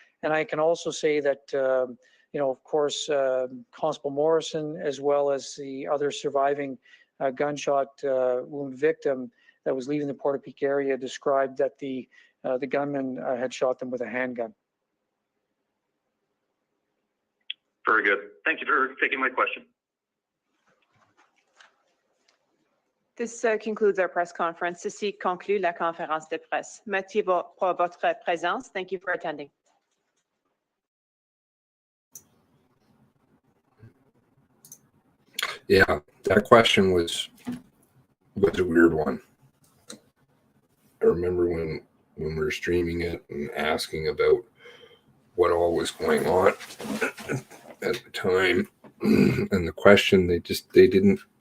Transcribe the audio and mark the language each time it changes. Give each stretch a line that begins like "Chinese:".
English: And I can also say that, of course, Constable Morrison, as well as the other surviving gunshot wound victim that was leaving the Portapique area, described that the gunman had shot them with a handgun. Very good. Thank you for taking my question. This concludes our press conference.
French: Ceci conclut la conférence de presse. Merci pour votre présence.
English: Thank you for attending. Yeah, that question was a weird one. I remember when we were streaming it and asking about what all was going on at the time, and the question they didn't